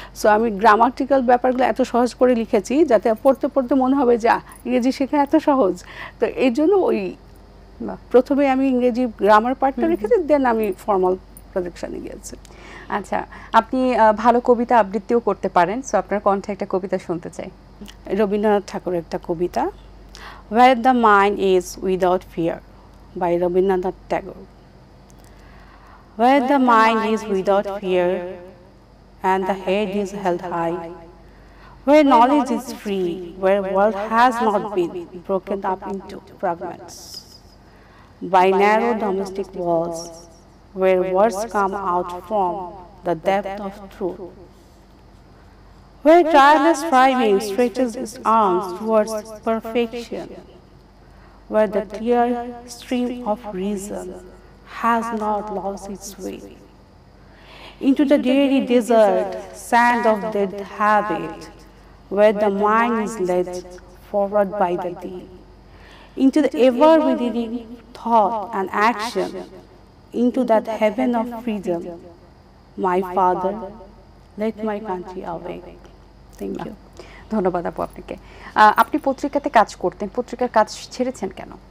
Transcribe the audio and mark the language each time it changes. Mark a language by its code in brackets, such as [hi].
[bn] So আমি grammatical ব্যাপারগুলো এত সহজ করে লিখেছি যাতে পড়তে পড়তে মনে হবে যে ইংরেজি শেখা এত সহজ। তো এই জন্য ওই প্রথমে আমি ইংরেজি গ্রামার পার্টটা রেখেছি, দেন আমি ফর্মাল প্রজেকশনে গিয়েছি। আচ্ছা, আপনি ভালো কবিতা আবৃত্তিও করতে পারেন, সো আপনার কণ্ঠে একটা কবিতা শুনতে চাই। রবীন্দ্রনাথ ঠাকুরের একটা কবিতা, [en] Where the Mind is Without Fear by Rabindranath Tagore. Where the mind is without fear and the head is held high, where knowledge is free, where world has not been broken up into fragments by narrow domestic walls, where words come out from the depth of truth, where tireless striving stretches its arms towards perfection, where the clear stream of reason has not lost its way. Into the dreary desert, sand of dead habit, where the mind is led forward by the day. Into the ever-within thought and action, into that heaven of freedom, my Father, let my country awake. Thank you. [bn] ধন্যবাদ আপু আপনাকে। আপনি পত্রিকাতে কাজ করতেন, পত্রিকার কাজ ছেড়েছেন কেন?